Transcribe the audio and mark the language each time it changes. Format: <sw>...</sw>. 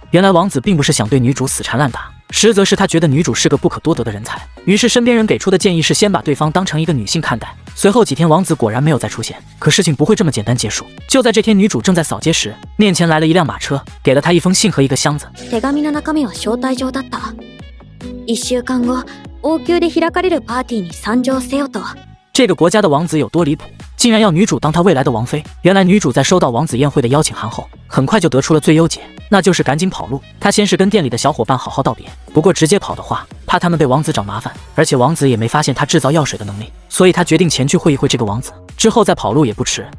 <zh>原来王子并不是想对女主死缠烂打，实则是他觉得女主是个不可多得的人才，于是身边人给出的建议是先把对方当成一个女性看待。随后几天王子果然没有再出现，可事情不会这么简单结束。就在这天，女主正在扫街时，面前来了一辆马车，给了她一封信和一个箱子。</zh> <ja>手紙の中身は招待状だった。1週間後、王宮で開かれるパーティーに参上せよと。</ja> <zh>这个国家的王子有多离谱，竟然要女主当他未来的王妃。原来女主在收到王子宴会的邀请函后，很快就得出了最优解，那就是赶紧跑路。她先是跟店里的小伙伴好好道别，不过直接跑的话，怕他们被王子找麻烦，而且王子也没发现她制造药水的能力，所以她决定前去会一会这个王子，之后再跑路也不迟。</zh>